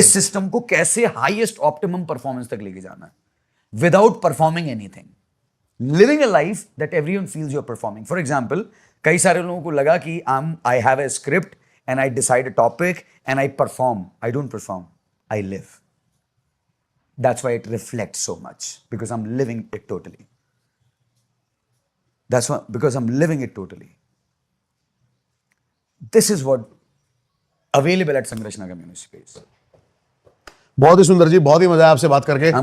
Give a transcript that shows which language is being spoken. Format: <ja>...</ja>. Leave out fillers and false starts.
<hi>इस सिस्टम को कैसे हाईएस्ट ऑप्टिमम परफॉर्मेंस तक लेके जाना है</hi> <en>Without performing anything, living a life that everyone feels you are performing. For example,</en> <hi>कई सारे लोगों को लगा कि</hi> <en>I have a script and I decide a topic and I perform. I don't perform, I live. That's why it reflects so much, because I'm living it totally. That's why, because I'm living it totally. This is what available at Sangrashna Community Space.</en> <hi>बहुत ही सुंदर जी, बहुत ही मजा आया आपसे बात करके।</hi>